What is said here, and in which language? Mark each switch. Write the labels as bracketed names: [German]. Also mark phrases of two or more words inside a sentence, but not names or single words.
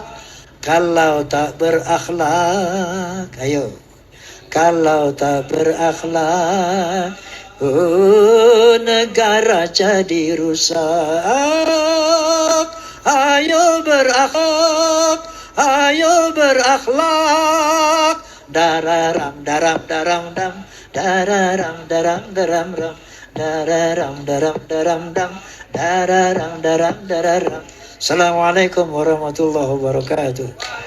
[Indonesian] Kalau tak berakhlak, ayo. Kalau tak berakhlak, negara jadi rusak. Ayo berakhlak, ayo berakhlak. Dararam daram daram dam, dararam daram daram ram, dararam daram daram dam, dararam daram dararam. [Arabic] السلام عليكم ورحمة الله وبركاته.